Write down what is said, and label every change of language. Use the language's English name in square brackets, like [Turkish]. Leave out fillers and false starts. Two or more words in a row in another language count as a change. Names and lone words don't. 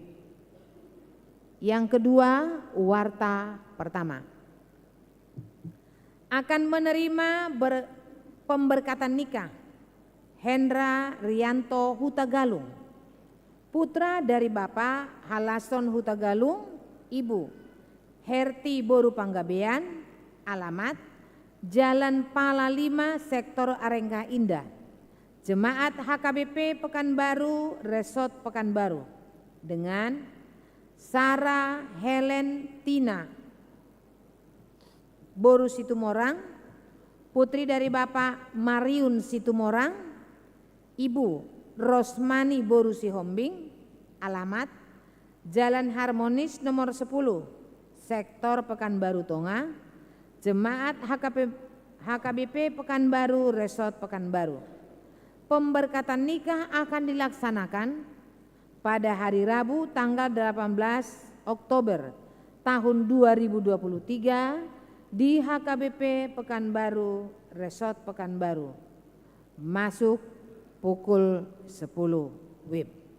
[Indonesian] Yang kedua, warta pertama. Akan menerima pemberkatan nikah Hendra Rianto Hutagalung, putra dari Bapak Halason Hutagalung, Ibu Herti Boru Panggabean, alamat Jalan Pala 5, Sektor Arengga Indah, Jemaat HKBP Pekanbaru, Resort Pekanbaru, dengan Sarah Helen Tina Boru Situmorang, putri dari Bapak Mariun Situmorang, Ibu Rosmani Boru Sihombing, alamat Jalan Harmonis nomor 10, Sektor Pekanbaru Tonga, Jemaat HKBP Pekanbaru, Resort Pekanbaru. Pemberkatan nikah akan dilaksanakan pada hari Rabu tanggal 18 Oktober tahun 2023 di HKBP Pekanbaru, Resort Pekanbaru. Masuk pukul 10 WIB.